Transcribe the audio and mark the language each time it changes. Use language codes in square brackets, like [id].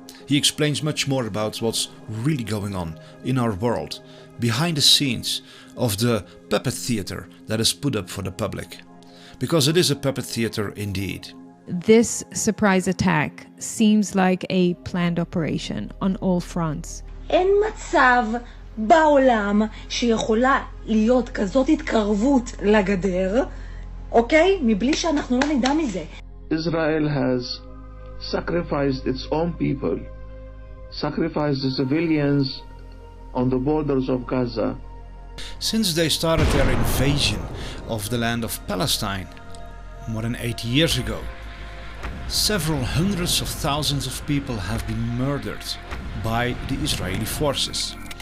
[en] He explains much more about what's really going on in our world, behind the scenes of the puppet theater that is put up for the public. Because it is a puppet theater indeed. This surprise attack seems like a planned operation on all fronts. [he] אין מצב בעולם שיכולה להיות כזאת התקרבות לגדר, אוקיי? מבלי שאנחנו לא נדע מזה. [en] Israel has sacrificed its own people, sacrificed the civilians on the borders of Gaza. Since they started their invasion of the land of Palestine more than 80 years ago, several hundreds of thousands of people have been murdered by the Israeli forces.